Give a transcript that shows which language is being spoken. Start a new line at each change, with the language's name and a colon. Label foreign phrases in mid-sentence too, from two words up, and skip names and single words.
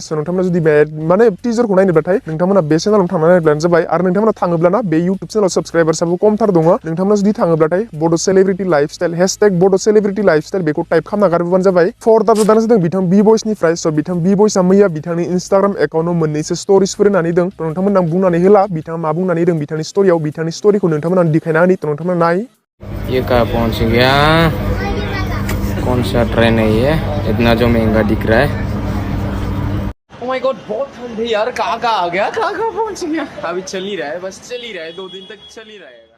Bodo: स नोंथांमोना जुदि बे माने टिजारखौ नायनोब्लाथाय नोंथांमोना बे चेनेलाव थांनानै नायब्लानो जाबाय आरो नोंथांमोना थाङोब्लाना बे YouTube चेनेलाव साबस्क्राइबार्सआबो खमथार दङ नोंथांमोना जुदि थाङोब्लाथाय बड'
English: celebrity lifestyle
Bodo: हेशटेग बड'
English: celebrity lifestyle
Bodo: बेखौ टाइप खालामना गारबोबानो जाबाय फोर्थ आपडेटआनो जादों बिथां B-Boysनिफ्राय स बिथां B-Boysआ मैया बिथांनि Instagram एकाउन्टआव मोननैसो स्टोरिसफोर होनानै दं थ नोंथांमोना आं बुंनानै होला बिथाङा मा बुंनानै दं बिथांनि स्टोरियाव बिथांनि स्टोरिखौ नोंथांमोना दिखायना होनि थ नोंथांमोना नाय
Hindi: ये कहाँ पहुँच गया कौन सा ट्रेन है ये इतना जो महंगा दिख रहा है
English: Oh my God
Hindi: बहुत ठंड है यार कहाँ आ गया कहाँ पहुँच गया अभी चल ही रहा है बस चल ही रहा है 2 दिन तक चल ही रहा है